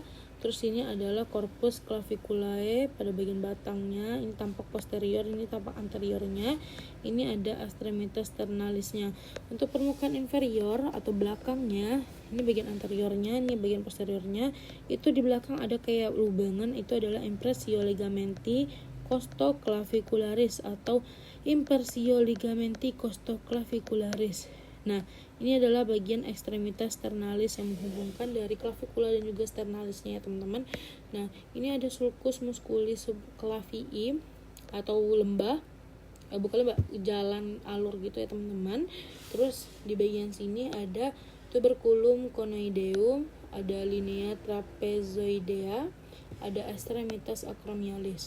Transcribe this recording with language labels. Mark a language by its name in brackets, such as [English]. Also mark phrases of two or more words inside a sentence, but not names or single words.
[Indonesian] Terus ini adalah [Latin] corpus claviculae [Indonesian] pada bagian batangnya. Ini tampak posterior, ini tampak anteriornya. Ini ada ekstremitas sternalisnya. Untuk permukaan inferior atau belakangnya, ini bagian anteriornya, ini bagian posteriornya. Itu di belakang ada kayak lubangan, itu adalah [Latin] impressio ligamenti costoclavicularis [Indonesian] atau [Latin] impressio ligamenti costoclavicularis. [Indonesian] Nah, ini adalah bagian ekstremitas sternalis yang menghubungkan dari klavikula dan juga sternalisnya ya teman-teman. Nah, ini ada [Latin] sulcus musculi subclavii [Indonesian] atau lembah, bukan lembah, jalan alur gitu ya teman-teman. Terus di bagian sini ada [Latin] tuberculum conoideum, [Indonesian] ada [Latin] linea trapezoidea, [Indonesian] ada ekstremitas acromialis.